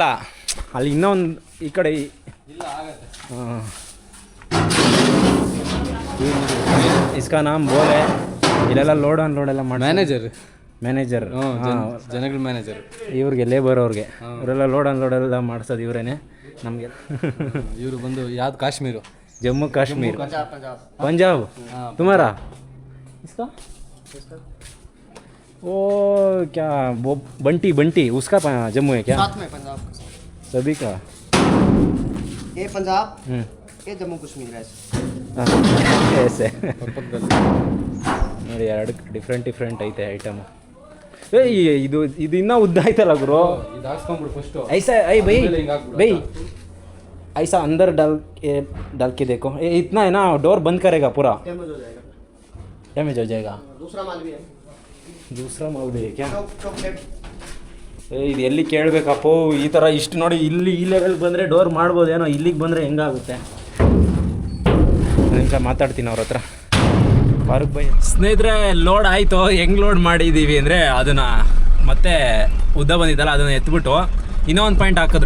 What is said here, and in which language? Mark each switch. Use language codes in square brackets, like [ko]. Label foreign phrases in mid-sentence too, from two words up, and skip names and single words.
[kn] ಅಲ್ಲಿ ಇನ್ನೊಂದು ಈ ಕಡೆ ಹಾಂ, [hi] इसका नाम बोले. [kn] ಇಲ್ಲೆಲ್ಲ ಲೋಡ್ ಎಲ್ಲ ಮಾಡಿ ಮ್ಯಾನೇಜರ್ ಜನಗಳ ಮ್ಯಾನೇಜರ್ ಇವ್ರಿಗೆ, ಲೇಬರ್ ಅವ್ರಿಗೆ. ಇವರೆಲ್ಲ ಲೋಡ್ ಎಲ್ಲ ಮಾಡಿಸೋದು ಇವರೇನೆ ನಮಗೆ. ಇವರು ಬಂದು ಯಾವ್ದು? ಕಾಶ್ಮೀರು, [hi] जम्मू कश्मीर, पंजाब। तुम्हारा इसका वो क्या, वो बंटी उसका जम्मू है क्या? साथ में पंजाब का सभी का। ये पंजाब ये जम्मू कश्मीर है [kn] ऐसे ನೋಡಿ, 2 ಡಿಫ್ರೆಂಟ್ ಐತೆ ಐಟಮು. ಇದು ಇನ್ನೂ ಉದ್ದ ಆಯ್ತಲ್ಲ ಗುರು. ಇದು ಹಾಕ್ಸ್ಕೊಂಡ್ಬಿಡು ಫಸ್ಟು. [hi] ऐसा भाई ऐसा अंदर डाल के देखो. ये इतना है ना, डोर बंद करेगा पूरा, डैमेज हो जाएगा. दूसरा माल भी है क्या? [kn] ಇದು ಎಲ್ಲಿ ಕೇಳಬೇಕಪ್ಪೋ ಈ ಥರ. ಇಷ್ಟು ನೋಡಿ, ಇಲ್ಲಿ ಈ ಲೆವೆಲ್ ಬಂದರೆ ಡೋರ್ ಮಾಡ್ಬೋದೇನೋ, ಇಲ್ಲಿಗೆ ಬಂದರೆ ಹೆಂಗಾಗುತ್ತೆ? ನಿಮಿಷ ಮಾತಾಡ್ತೀನಿ ಅವ್ರ ಹತ್ರ. ಫಾರೂಕ್ ಬೈ. ಸ್ನೇಹಿತರೆ, ಲೋಡ್ ಆಯಿತು. ಹೆಂಗೆ ಲೋಡ್ ಮಾಡಿದ್ದೀವಿ ಅಂದರೆ, ಅದನ್ನು ಮತ್ತೆ ಉದ್ದ ಬಂದಿದ್ದಲ್ಲ, ಅದನ್ನು ಎತ್ಬಿಟ್ಟು ಇನ್ನೂ ಒಂದು ಪಾಯಿಂಟ್ ಹಾಕಿದ್ರು.